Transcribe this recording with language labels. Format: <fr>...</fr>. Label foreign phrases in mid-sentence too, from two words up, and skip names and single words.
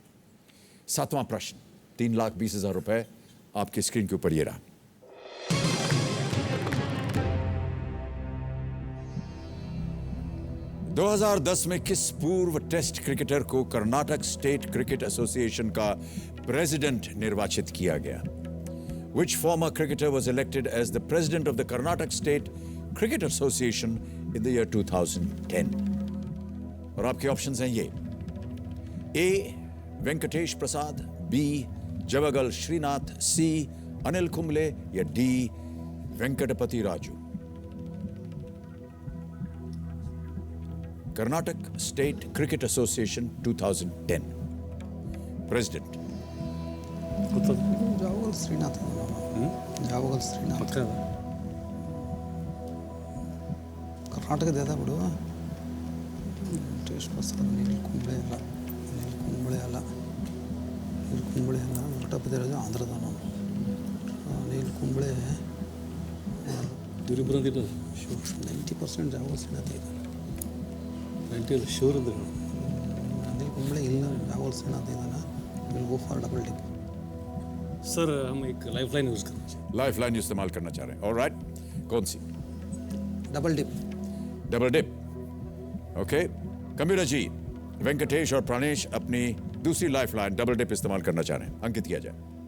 <hi>7वां प्रश्न, 3,20,000 रुपए आपकी स्क्रीन के ऊपर ये रहा। दो 2010 में किस पूर्व टेस्ट क्रिकेटर को कर्नाटक स्टेट क्रिकेट एसोसिएशन का प्रेसिडेंट निर्वाचित किया गया?</hi> <en>Which former cricketer was elected as the president of the Karnataka State Cricket Association in the year 2010?</en> <hi>और आपके ऑप्शंस हैं ये: A. वेंकटेश प्रसाद, B. जवागल श्रीनाथ, C. अनिल कुंबले या D. वेंकटपति राजू। कर्नाटक स्टेट क्रिकेट एसोसिएशन 2010 प्रेसिडेंट। जावगल श्रीनाथ। जावगल श्रीनाथ पक्का</hi> <kn>ಕರ್ನಾಟಕ ದೇದ ಬಿಡು. ವೆಂಕಟೇಶ್ ಪ್ರಸಾದ್, ಅನಿಲ್ ಕುಂಬ್ಳೆ ಅಲ್ಲ, ಅನಿಲ್ ಕುಂಬ್ಳೆ ಅಲ್ಲ, ವೆಂಕಟಪತಿ ರಾಜು ಆಂಧ್ರದ ನಾನು. ಅನಿಲ್ ಕುಂಬ್ಳೆ ಇವರಿಬ್ಬರು ಅಂತಿದ್ದು 90% ಜಾವಗಲ್ ಶ್ರೀನಾಥ್ ಇದೆ. 90 ಶೂರ್ ಅಂದ್ರೆ ಅನಿಲ್ ಕುಂಬ್ಳೆ ಇಲ್ಲ, ಜಾವಗಲ್ ಶ್ರೀನಾಥ್ ಇದ್ದಾನೆ.</kn> <en>will go for double tip.</en> <hi>सर हम एक</hi> <en>life line use</en> <hi>करना चाहिए।</hi> <en>life line</en> <hi>इस्तेमाल करना चाह रहे हैं। ऑलराइट, कौन सी?</hi> <en>double dip. double dip. okay computer</en> <hi>जी, वेंकटेश और प्राणेश अपनी दूसरी</hi> <en>life line double dip</en> <hi>इस्तेमाल करना चाह रहे हैं। अंकित किया जाए।</hi>